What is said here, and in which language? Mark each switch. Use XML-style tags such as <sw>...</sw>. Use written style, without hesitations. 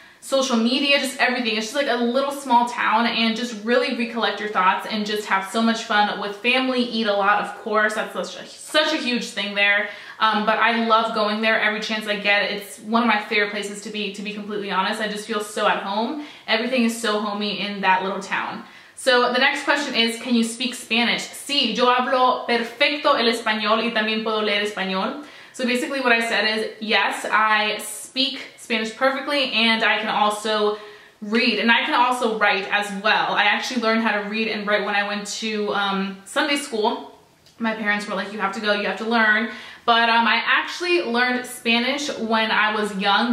<en>Social media, just everything. It's just like a little small town, and just really recollect your thoughts and just have so much fun with family, eat a lot, of course. That's such a huge thing there. But I love going there every chance I get. It's one of my favorite places to be completely honest. I just feel so at home. Everything is so homey in that little town. So the next question is, can you speak Spanish?</en> <es>Sí, yo hablo perfecto el español y también puedo leer español.</es> <en>So basically what I said is, yes, I speak Spanish perfectly, and I can also read, and I can also write as well. I actually learned how to read and write when I went to Sunday school. My parents were like, you have to go, you have to learn. But I actually learned Spanish when I was young.</en>